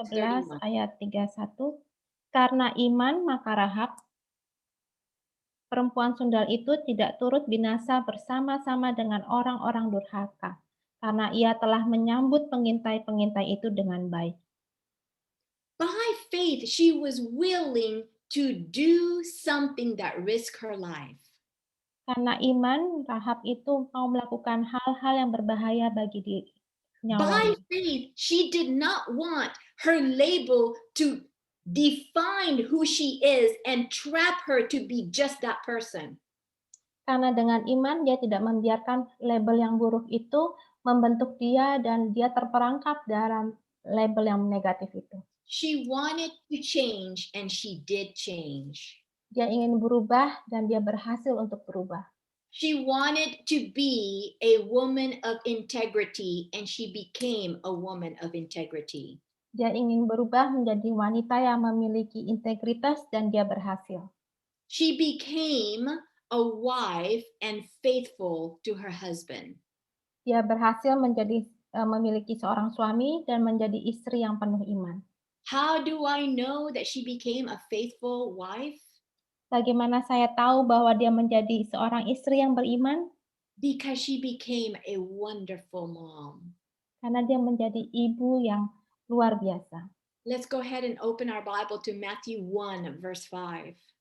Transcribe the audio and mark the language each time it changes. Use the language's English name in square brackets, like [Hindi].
[Indonesian] 11 ayat 31. Karena iman maka Rahab, perempuan sundal itu tidak turut binasa bersama-sama dengan orang-orang durhaka, karena ia telah menyambut pengintai-pengintai itu dengan baik. [English] By faith, she was willing to do something that risked her life. [Indonesian] Karena iman, Rahab itu mau melakukan hal-hal yang berbahaya bagi [English] By [Indonesian] nyawanya. [English] faith, she did not want her label to define who she is and trap her to be just that person. [Indonesian] Karena dengan iman dia tidak membiarkan label yang buruk itu membentuk dia dan dia terperangkap dalam label yang negatif itu. [English] She wanted to change and she did change. [Indonesian] Dia ingin berubah dan dia berhasil untuk berubah. [English] She wanted to be a woman of integrity and she became a woman of integrity. [Indonesian] Dia ingin berubah menjadi wanita yang memiliki integritas dan dia berhasil. [English] She became a wife and faithful to her husband. [Indonesian] Dia berhasil menjadi memiliki seorang suami dan menjadi istri yang penuh iman. [English] How do I know that she became a faithful wife? [Indonesian] Bagaimana saya tahu bahwa dia menjadi seorang istri yang beriman? [English] Because she became a wonderful mom. [Indonesian] Karena dia menjadi ibu yang luar biasa. [English] Let's go ahead and open our Bible to Matthew 1, verse 5.